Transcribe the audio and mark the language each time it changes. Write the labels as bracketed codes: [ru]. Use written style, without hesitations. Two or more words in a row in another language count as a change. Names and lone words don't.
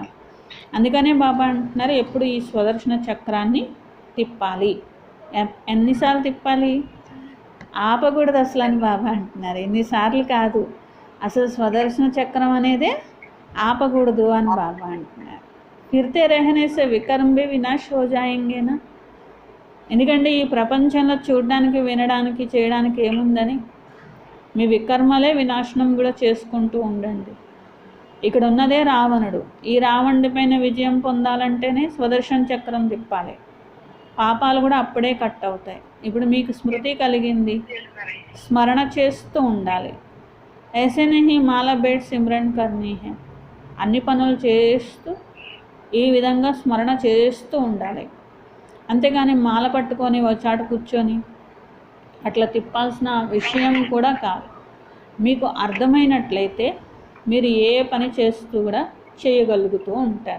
[te] అందుకనే బాబా అంటున్నారు ఎప్పుడు ఈ స్వదర్శన చక్రాన్ని తిప్పాలి. ఎన్నిసార్లు తిప్పాలి? ఆపకూడదు అసలు అని బాబా అంటున్నారు. ఎన్నిసార్లు కాదు, అసలు స్వదర్శన చక్రం అనేదే ఆపకూడదు అని బాబా అంటున్నారు. [hi] फिरते रहने से विकर्म भी विनाश हो जायेंगे ना. [te] ఎందుకంటే ఈ ప్రపంచంలో చూడడానికి, వినడానికి, చేయడానికి ఏముందని మీ వికర్మలే వినాశనం కూడా చేసుకుంటూ ఉండండి. ఇక్కడ ఉన్నదే రావణుడు. ఈ రావణుడి పైన విజయం పొందాలంటేనే స్వదర్శన చక్రం తిప్పాలి. పాపాలు కూడా అప్పుడే కట్ అవుతాయి. ఇప్పుడు మీకు స్మృతి కలిగింది, స్మరణ చేస్తూ ఉండాలి. [hi] ऐसे नहीं माला बैठ सिमरन करनी है. [te] అన్ని పనులు చేస్తూ ఈ విధంగా స్మరణ చేస్తూ ఉండాలి. అంతేగాని మాల పట్టుకొని వచ్చాడు కూర్చొని అట్లా తిప్పాల్సిన విషయం కూడా కాదు. మీకు అర్థమైనట్లయితే మీరు ఏ పని చేస్తూ కూడా చేయగలుగుతూ ఉంటారు.